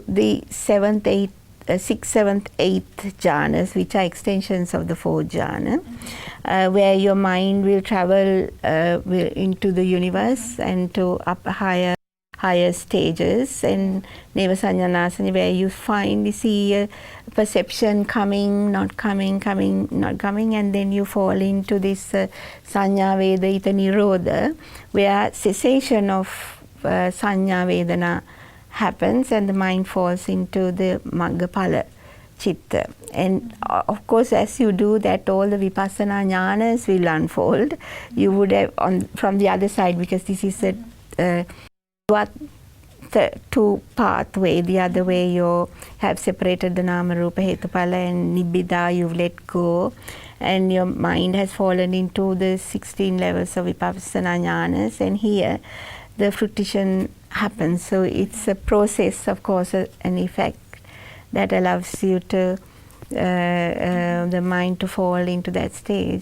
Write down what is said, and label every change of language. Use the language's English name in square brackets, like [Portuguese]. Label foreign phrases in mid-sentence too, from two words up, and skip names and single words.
[English] the 6th, 7th, 8th jhanas, which are extensions of the fourth jhana, where your mind will travel into the universe and to up higher stages, and [Pali] neva sanyanasana, [English] where you finally see a perception coming, not coming, coming, not coming, and then you fall into this [Pali] sanya vedita nirodha, [English] where cessation of [Pali] sanya vedana [English] happens and the mind falls into the [Pali] maggapala chitta. [English] And of course, as you do that, all the [Pali] vipassana jhanas [English] will unfold. You would have from the other side, because this is a two pathway. The other way, you have separated the [Pali] nama rupa hetupala [English] and nibbida, you've let go, and your mind has fallen into the 16 levels of [Pali] vipassana jhanas, [English] and here the fruition happens. So it's a process, of course, an effect that allows you to the mind to fall into that stage.